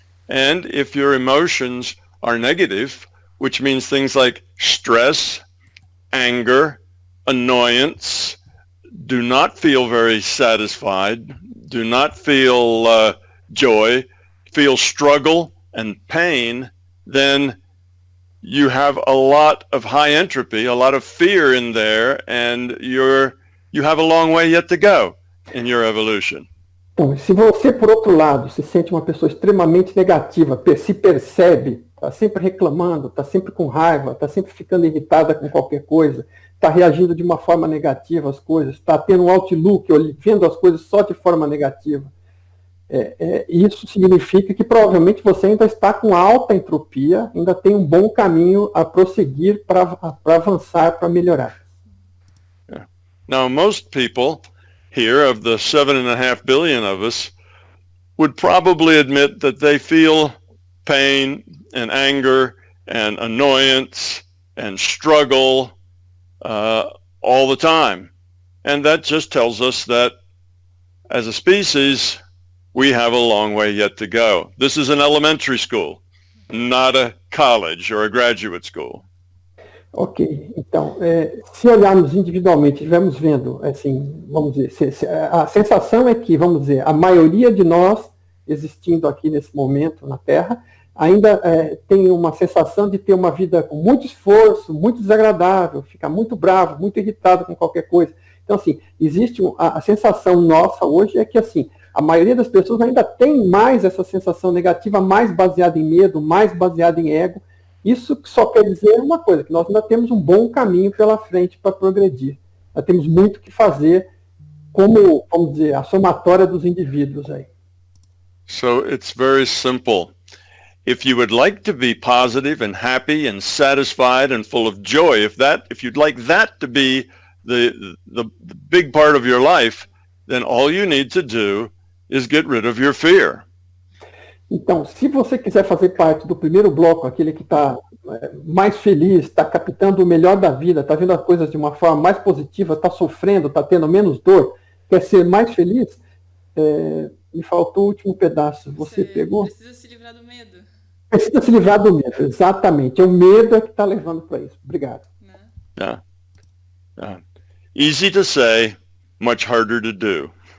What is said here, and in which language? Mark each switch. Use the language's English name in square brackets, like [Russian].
[English] And if your emotions are negative, which means things like stress, anger, annoyance, do not feel very satisfied, do not feel joy, feel struggle and pain, then you have a lot of high entropy, a lot of fear in there, and you have a long way yet to go in your evolution. [Portuguese] Então, se você, por outro lado, se sente uma pessoa extremamente negativa, se percebe, está sempre reclamando, está sempre com raiva, está sempre ficando irritada com qualquer coisa, está reagindo de uma forma negativa às coisas, está tendo um outlook, vendo as coisas só de forma negativa, isso significa que provavelmente você ainda está com alta entropia, ainda tem um bom caminho a prosseguir para avançar, para melhorar. Yeah. [English] Now, most people here, of the 7.5 billion of us, would probably admit that they feel pain and anger and annoyance and struggle all the time. And that just tells us that as a species, we have a long way yet to go. This is an elementary school, not a college or a graduate school. [Portuguese] Ok, então, se olharmos individualmente, estivermos vendo, assim, vamos dizer, a sensação é que, vamos dizer, a maioria de nós existindo aqui nesse momento na Terra, ainda tem uma sensação de ter uma vida com muito esforço, muito desagradável, ficar muito bravo, muito irritado com qualquer coisa. Então, assim, existe a sensação nossa hoje é que, assim, a maioria das pessoas ainda tem mais essa sensação negativa, mais baseada em medo, mais baseada em ego. Isso só quer dizer uma coisa, que nós ainda temos um bom caminho pela frente para progredir. Nós temos muito o que fazer como, vamos dizer, a somatória dos indivíduos aí. [English] So it's very simple. If you would like to be positive and happy and satisfied and full of joy, if you'd like that to be the big part of your life, then all you need to do is get rid of your fear. [Portuguese] Então, se você quiser fazer parte do primeiro bloco, aquele que está mais feliz, está captando o melhor da vida, está vendo as coisas de uma forma mais positiva, está sofrendo, está tendo menos dor, quer ser mais feliz, me faltou o último pedaço. Você pegou? Precisa se livrar do medo. Precisa se livrar do medo, exatamente. É o medo que está levando para isso. Obrigado. Yeah. [English] Easy to say, much harder to do.